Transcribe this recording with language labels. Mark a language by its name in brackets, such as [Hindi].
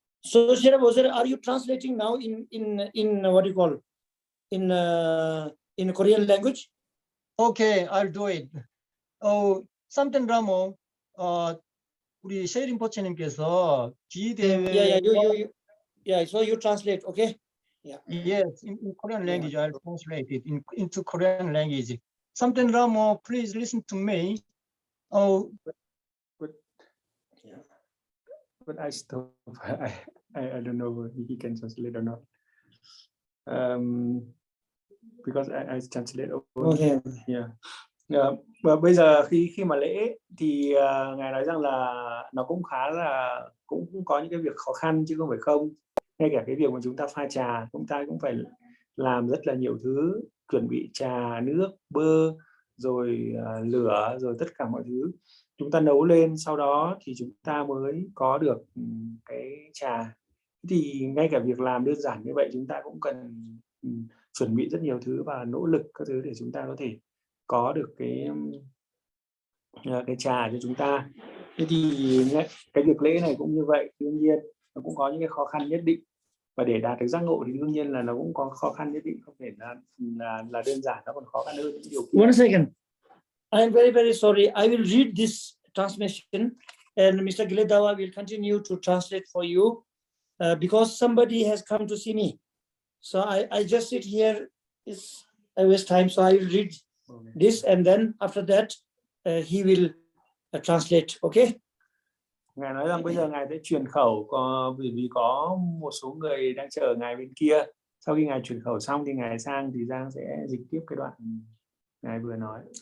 [English] So Sri Rinpoche, are you translating now in what do you call in Korean language? Okay, I'll do it. [Korean] Samten Ramo, 우리 셰이 림포체님께서 [English] Yeah. Yeah. So you translate, okay? Yeah. Yes, in Korean language, I'll translate it into Korean language. Samten Ramo, please listen to me. But I still, I don't know if he can translate or not. Because I translate over. Okay. Yeah. [Vietnamese] Và bây giờ khi mà lễ thì ngài nói rằng là nó cũng khá là cũng có những cái việc khó khăn chứ không phải không. Ngay cả cái việc mà chúng ta pha trà, chúng ta cũng phải làm rất là nhiều thứ, chuẩn bị trà, nước, bơ, rồi lửa, rồi tất cả mọi thứ. Chúng ta nấu lên, sau đó thì chúng ta mới có được cái trà. Thì ngay cả việc làm đơn giản như vậy chúng ta cũng cần chuẩn bị rất nhiều thứ và nỗ lực các thứ để chúng ta có thể có được cái trà cho chúng ta. Thế thì cái việc lễ này cũng như vậy, đương nhiên nó cũng có những cái khó khăn nhất định, và để đạt được giác ngộ thì đương nhiên là nó cũng có khó khăn nhất định, không thể là đơn giản, nó còn khó khăn hơn những điều kiện. [English] One second. I am very, very sorry. I will read this transmission and Mr. Giledawa will continue to translate for you because somebody has come to see me. So I just sit here, I waste time. So I will read this and then after that he will translate. Okay? [Vietnamese] Ngài nói rằng bây giờ ngài sẽ truyền khẩu, vì có một số người đang chờ ngài bên kia. Sau khi ngài truyền khẩu xong thì ngài sang thì Giang sẽ dịch tiếp cái đoạn ngài vừa nói.